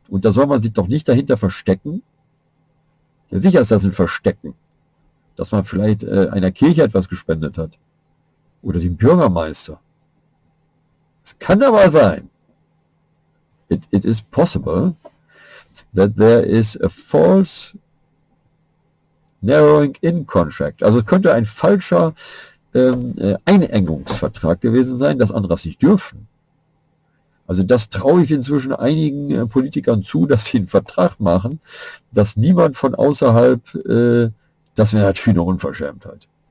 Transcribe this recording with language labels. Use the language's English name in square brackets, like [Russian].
[German] Und da soll man sich doch nicht dahinter verstecken. Ja, sicher ist das ein Verstecken, dass man vielleicht einer Kirche etwas gespendet hat. Oder dem Bürgermeister. Es kann aber sein. [English] It is possible, that there is a false narrowing in contract. [German] Also es könnte ein falscher Einengungsvertrag gewesen sein, dass andere das nicht dürfen. Also das traue ich inzwischen einigen Politikern zu, dass sie einen Vertrag machen, dass niemand von außerhalb, das wäre natürlich eine Unverschämtheit.